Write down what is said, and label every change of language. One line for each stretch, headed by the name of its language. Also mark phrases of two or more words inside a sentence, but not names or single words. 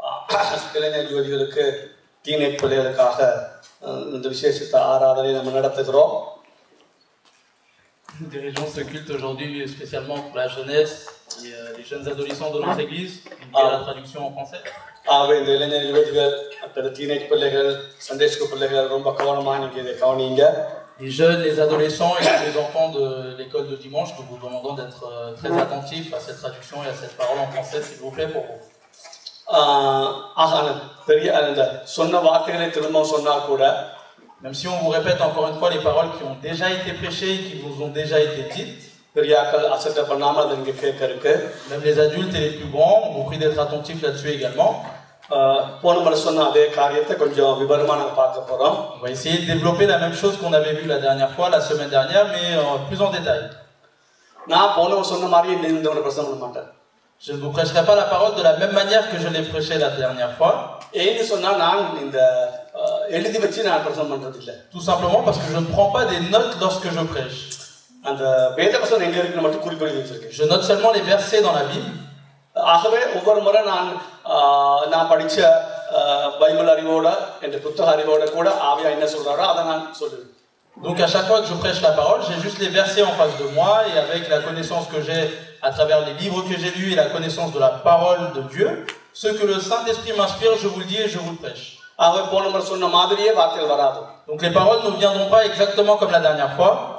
Tamil: இளைஞர் யுவதிகளுக்கு டீனேஜ் பிள்ளைகளுக்காக இந்த விசேஷத்தை ஆராதனை நம்ம நடத்துகிறோம்.
French: Nous dirigeons ce culte aujourd'hui spécialement pour la jeunesse et les jeunes adolescents de notre église. Il y a la traduction en français.
Tamil: ஆகவே இந்த இளைஞர் யுவதிகள் அப்புறம் டீனேஜ் பிள்ளைகள்
English: Sunday school
Tamil: பிள்ளைகள் ரொம்ப கவனமாக நீங்கள் இதை கவனிங்க.
French: Les jeunes, les adolescents et les enfants de l'école de dimanche, nous vous demandons d'être très attentifs à cette traduction et à cette parole en français, s'il vous plaît, pour vous.
Tamil: பெரிய அந்த சொன்ன வார்த்தைகளை திரும்ப சொன்னா கூட
French: même si on vous répète encore une fois les paroles qui ont déjà été prêchées et qui vous ont déjà été dites,
Tamil: பெரியாக்கள் அசட்டை பண்ணாமல் அதை இங்கே கேட்கறதுக்கு
French: même les adultes et les plus grands, on vous prie d'être attentifs là-dessus également.
Tamil: போன முறை சொன்ன அதே காரியத்தை கொஞ்சம் விவரமா நாங்கள் பார்க்க போறோம்.
French: On va essayer de développer la même chose qu'on avait vu la dernière fois, la semaine dernière, mais plus en détail.
Tamil: நான் போன சொன்ன மாதிரி இந்த ஒரு பிரசங்கம் பண்ண மாட்டேன்.
French: Je ne vous prêcherai pas la parole de la même manière que je l'ai prêché la dernière fois.
Tamil: ஏன்னு சொன்னா நான் இந்த எழுதி வச்சு நான் பிரசங்கம் பண்றது இல்ல.
French: Tout simplement parce que je ne prends pas des notes lorsque je prêche.
Tamil: அந்த வேத வசனம் எங்க இருக்குன்னு மட்டும் குறிப்பிட்டு வச்சிருக்கேன்.
French: Je note seulement les versets dans la Bible.
Tamil: ஆகவே ஒவ்வொரு முறை நான் படிச்ச பைபிள் அறிவோட இந்த புத்தக அறிவோட கூட ஆவியா என்ன சொல்றாரோ அதை நான் சொல்லுவேன்.
French: Donc à chaque fois que je prêche la parole, j'ai juste les versets en face de moi et avec la connaissance que j'ai à travers les livres que j'ai lus et la connaissance de la parole de Dieu, ce que le Saint-Esprit m'inspire, je vous le dis et je vous le prêche. Donc les paroles ne viendront pas exactement comme la dernière fois.